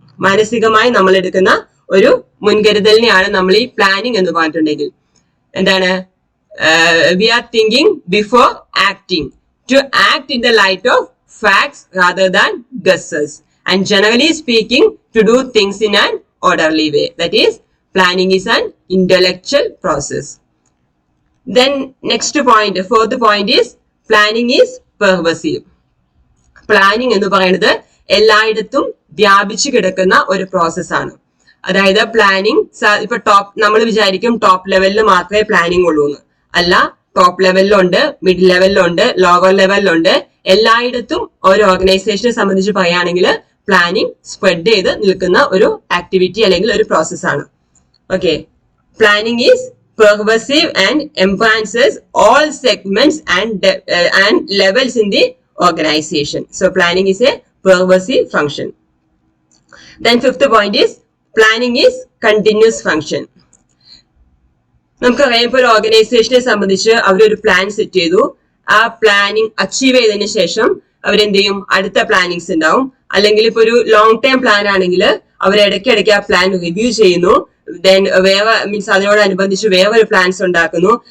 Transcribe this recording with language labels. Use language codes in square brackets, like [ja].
[ml] മാനസികമായി നമ്മൾ എടുക്കുന്ന ഒരു മുൻകരുതലിനെയാണ് നമ്മൾ ഈ പ്ലാനിങ് എന്ന് പറഞ്ഞിട്ടുണ്ടെങ്കിൽ എന്താണ്? [en] We are thinking before acting, to act in the light of facts rather than guesses, and generally speaking to do things in an orderly way. That is, planning is an intellectual process. Then next point, fourth point is planning is pervasive. [ml] Planning എന്ന് പറയുന്നത് എല്ലായിടത്തും വ്യാപിച്ചു കിടക്കുന്ന ഒരു പ്രോസസ്സാണ്. അതായത് planning ഇപ്പൊ നമ്മൾ വിചാരിക്കും ടോപ്പ് ലെവലിൽ മാത്രമേ പ്ലാനിങ് ഉള്ളൂ എന്ന്. അല്ല, ടോപ്പ് ലെവലിലുണ്ട്, മിഡ് ലെവലിലുണ്ട്, ലോവർ ലെവലിലുണ്ട്. എല്ലായിടത്തും ഒരു ഓർഗനൈസേഷനെ സംബന്ധിച്ച് പറയുകയാണെങ്കിൽ പ്ലാനിങ് സ്പ്രെഡ് ചെയ്ത് നിൽക്കുന്ന ഒരു ആക്ടിവിറ്റി അല്ലെങ്കിൽ ഒരു പ്രോസസ്സാണ്. [en] Okay, planning is pervasive and embraces all segments and levels in the organization. So planning is a pervasive function. Then fifth point is planning is continuous function. [ml] നമുക്കറിയാം ഇപ്പോൾ ഒരു ഓർഗനൈസേഷനെ സംബന്ധിച്ച് അവരൊരു പ്ലാൻ സെറ്റ് ചെയ്തു. ആ പ്ലാനിങ് അച്ചീവ് ചെയ്തതിനു ശേഷം അവരെന്ത് ചെയ്യും, അടുത്ത പ്ലാനിങ്സ് ഉണ്ടാവും. അല്ലെങ്കിൽ ഇപ്പൊ ഒരു ലോങ് ടേം പ്ലാൻ ആണെങ്കിൽ അവർ ഇടയ്ക്കിടയ്ക്ക് ആ പ്ലാൻ റിവ്യൂ ചെയ്യുന്നു. ദെൻ വേറെ മീൻസ് അതിനോടനുബന്ധിച്ച് വേറൊരു പ്ലാൻസ് ഉണ്ടാക്കുന്നു.